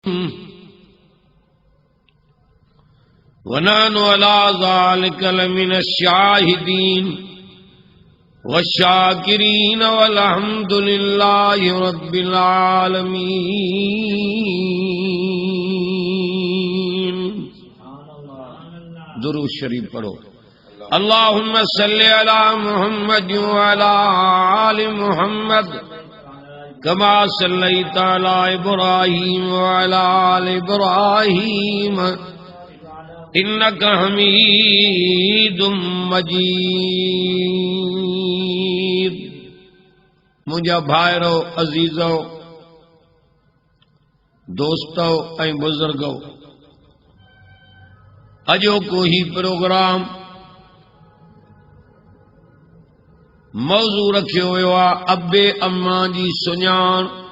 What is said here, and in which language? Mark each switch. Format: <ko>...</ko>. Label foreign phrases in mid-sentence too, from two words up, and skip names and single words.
<ar>ونحن على ذلك لمن الشاهدين والشاكرين والحمد لله رب العالمين.</ar> <sd>दुरूद शरीफ पढ़ो।</sd> <ar>اللهم صل على محمد وعلى آل محمد كما صليت على إبراهيم وعلى آل إبراهيم إنك حميد مجيد.</ar> <sd>मुझा भाइरो, अजीजो, दोस्तो ऐं बुजुर्गो, अॼोको ही प्रोग्राम मौजू रखियो वियो आहे अबे अम्मा जी सुञाण।</sd>